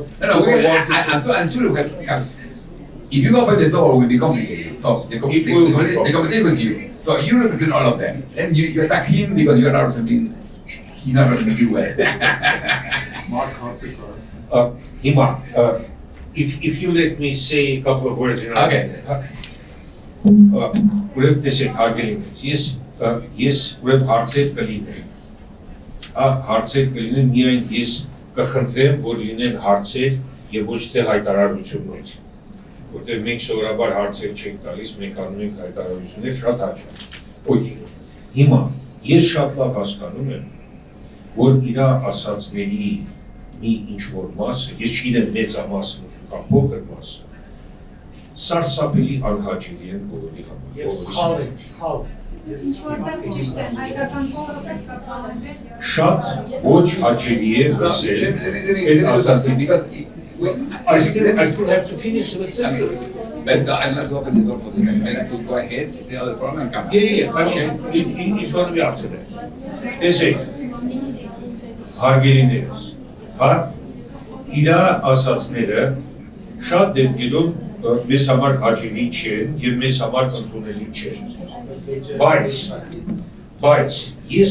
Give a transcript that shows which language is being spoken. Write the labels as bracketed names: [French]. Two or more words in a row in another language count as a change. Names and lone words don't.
[English] No, I'm sure if you open the door, it will be complicated. So the conversation with you. So you represent all of them. Then you attack him because you are not representing. He's not representing you well. Hima, if you let me say a couple of words in Okay. Urek desek hargelin. Yes, urek harcet kalinen. [Armenian] Հարցեր կլինեն միայն ես կխնդրեմ, որ լինեն հարցեր եւ ոչ թե հայտարարություններ, որտեղ մենք սովորաբար հարցեր չենք տալիս, մենք անում ենք հայտարարություններ շատ հաճախ։ Okay. Հիմա ես շատ լավ հասկանում եմ, որ իր ասածների մի ինչ-որ մասը, ես չգիտեմ մեծամասն կամ փոքր մասը, սարսափելի անհաճելի են բոլորի համար։ Սխալ։ Շատ ոչ հաճելի է լսել այդ ասածը, [English] because I still have to finish the sentence. But I'd like to open the door for this. I'd like to go ahead, the other problem come. Yeah, I mean, it's going to be after that. [Armenian] Տեսեք, հարգելիներս, իր ասածները շատ դեպքերում մեզ համար հաճելի չեն եւ մեզ համար ընդունելի չեն։ Բայց ես